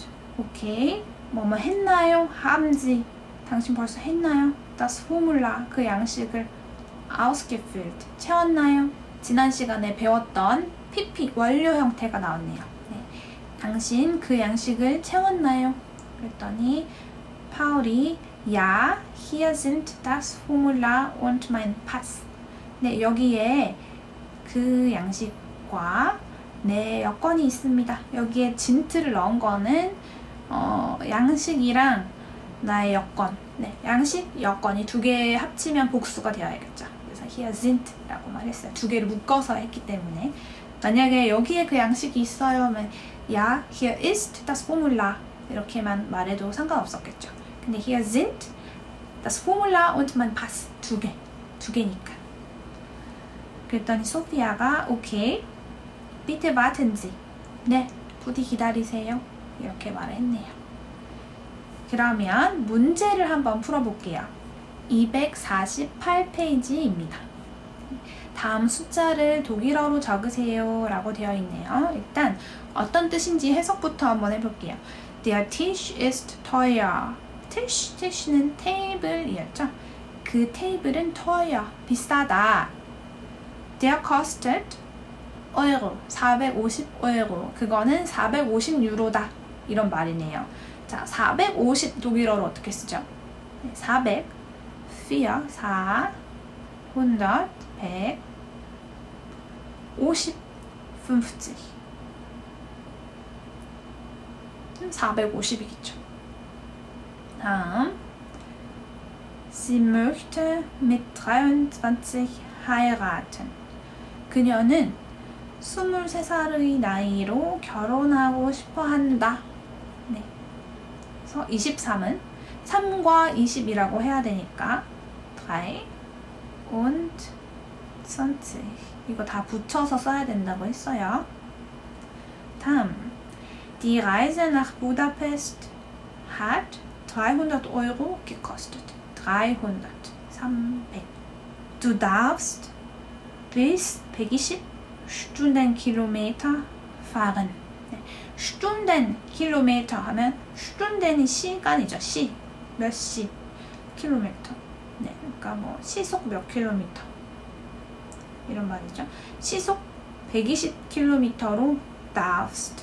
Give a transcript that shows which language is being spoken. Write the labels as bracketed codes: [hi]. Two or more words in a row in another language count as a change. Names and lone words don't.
[ko] Okay, 뭐뭐 했나요? [de] Haben Sie, [ko] 당신 벌써 했나요? [de] Das Formular, [ko] 그 양식을 ausgefüllt, 채웠나요? 지난 시간에 배웠던 PP, 완료 형태가 나왔네요. 네. 당신 그 양식을 채웠나요? 그랬더니 파울이 [de] Ja, hier sind das Formular und mein Pass. [ko] 네, 여기에 그 양식과 내 여권이 있습니다. 여기에 진트를 넣은 거는 양식이랑 나의 여권. 네, 양식, 여권이 두 개 합치면 복수가 되어야겠죠. 그래서 [de] hier sind [ko] 라고 말했어요. 두 개를 묶어서 했기 때문에. 만약에 여기에 그 양식이 있어요 하면 [de] Ja, hier ist das Formular [ko] 이렇게만 말해도 상관없었겠죠. [de] 근데 hier sind das Formular und mein Pass [ko] 두 개니까. 그랬더니 소피아가 [de] Okay, bitte warten Sie. [ko] 네, 부디 기다리세요. 이렇게 말을 했네요. 그러면 문제를 한번 풀어볼게요. 248페이지입니다. 다음 숫자를 독일어로 적으세요 라고 되어 있네요. 일단 어떤 뜻인지 해석부터 한번 해볼게요. [de] Der Tisch ist teuer. [ko] Tisch는 테이블이었죠. 그 테이블은 teuer, 비싸다. [de] Der kostet Euro, 450 [ko] 그거는 450유로다. 이런 말이네요. 자, 450 독일어로 어떻게 쓰죠? 400, 4, 100, 100, 50, 50. 450이겠죠. 다음, [de] Sie möchte mit 23 heiraten. [ko] 그녀는 23살의 나이로 결혼하고 싶어 한다. 네. 그래서 23은 3과 20이라고 해야 되니까 [de] 3 und 20 [ko] 이거 다 붙여서 써야 된다고 했어요. 다음, [de] Die Reise nach Budapest hat 300 Euro gekostet. 300. Du darfst bis 120 Stundenkilometer fahren. [ko] 네. Stundenkilometer 하면 Stunden이 시간이죠. 시. 몇십 킬로미터. 네, 그러니까 뭐 시속 몇 킬로미터 이런 말이죠. 시속 120km로 darfst.